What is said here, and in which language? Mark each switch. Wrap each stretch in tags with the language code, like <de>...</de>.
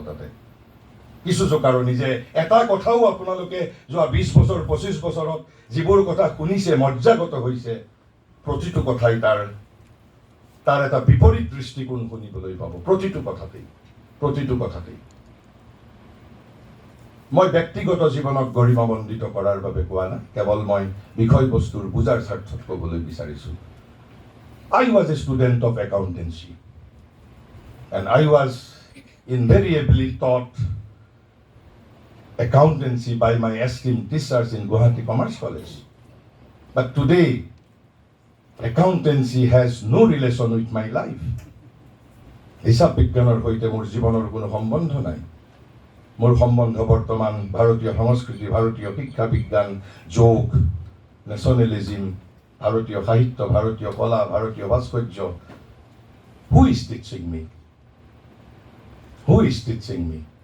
<as>তাতে কিছু জোকাৰণি যে এটা কথাও আপোনালোকে যোৱা 20 বছৰ 25 বছৰত যিবোৰ কথা শুনিছে, মজ্জাগত হৈছে, প্ৰতিটো কথাই তাৰ এটা বিপৰীত দৃষ্টিকোণ শুনিবলৈ পাব। প্ৰতিটো কথাতেই মই ব্যক্তিগত জীৱনক গৰিমামণ্ডিত কৰাৰ বাবে কোৱা নাই, কেৱল মই বিষয়বস্তুৰ বুজাৰ স্বাৰ্থত ক'বলৈ বিচাৰিছোঁ।</as> <en>I was a student of accountancy and I was invariably taught accountancy by my esteemed teachers in Guwahati Commerce College. But today accountancy has no relation with my life.</en> <as>হিসাব বিজ্ঞানৰ সৈতে মোৰ জীৱনৰ কোনো সম্বন্ধ নাই। মোৰ সম্বন্ধ বৰ্তমান ভাৰতীয় সংস্কৃতি, ভাৰতীয় শিক্ষা বিজ্ঞান, যোগ, নেশ্যনেলিজিম, ভাৰতীয় সাহিত্য, ভাৰতীয় কলা, ভাৰতীয় ভাস্কৰ্য।</as> <en>Who is teaching me?</en> <as>Who is teaching me?</as>